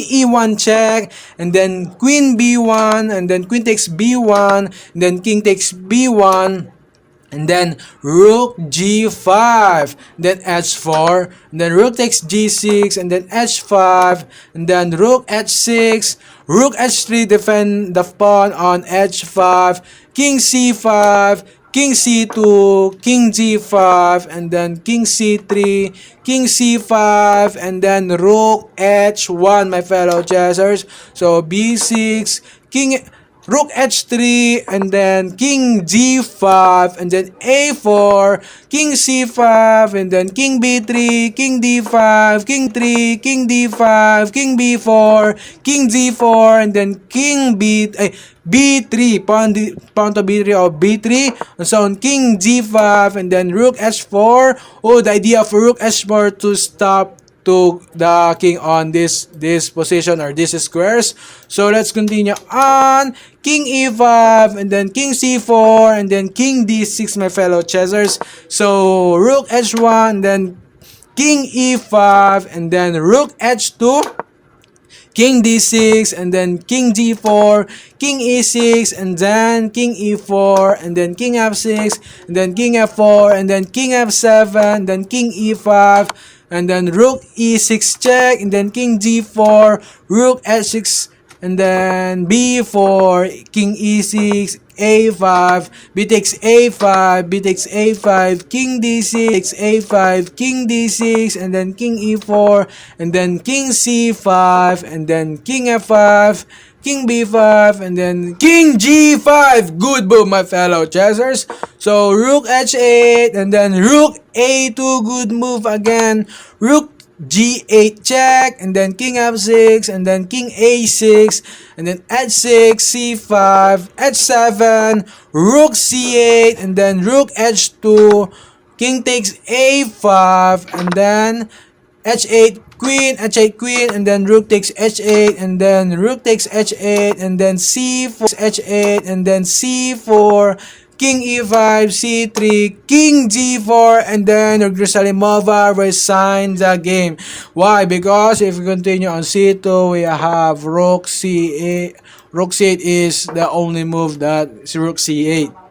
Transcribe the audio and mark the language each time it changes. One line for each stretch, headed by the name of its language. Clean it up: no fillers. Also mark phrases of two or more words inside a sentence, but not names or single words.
English: e1 check, and then queen b1, and then queen takes b1, and then king takes b1, and then rook g5, then h4, and then rook takes g6, and then h5, and then rook h6, rook h3, defend the pawn on h5, king c5, king c2, king g5, and then king c3, king c5, and then rook h1, my fellow chessers. So b6, rook h3, and then king g5, and then a4, king c5, and then king b3, king d5, king 3, king d5, king b4, king g4, and then king b3, pawn to b3 or b3, and so on king g5, and then rook h4. Oh, the idea of rook h4 to stop to the king on this position or these squares. So let's continue on. King e5, and then king c4, and then king d6, my fellow chessers. So rook h1, and then king e5, and then rook h2, king d6, and then king g4, king e6, and then king e4, and then king f6, and then king f4, and then king f7, then king e5, and then rook e6 check, and then king g4, rook h6, and then b4, king e6, a5, b takes a5, b takes a5, king d6, a5, king d6, and then king e4, and then king c5, and then king f5, king b5, and then king g5. Good move, my fellow chessers. So rook h8, and then rook a2. Good move again. Rook g8 check, and then king f6, and then king a6, and then h6, c5, h7, rook c8, and then rook h2, king takes a5, and then h8 queen, and then rook takes h8, and then rook takes h8, and then c4, h8, and then c4, king e5, c3, king g4, and then Salimova resigns the game. Why? Because if we continue on c2, we have rook c8. Rook c8 is the only move that is rook c8.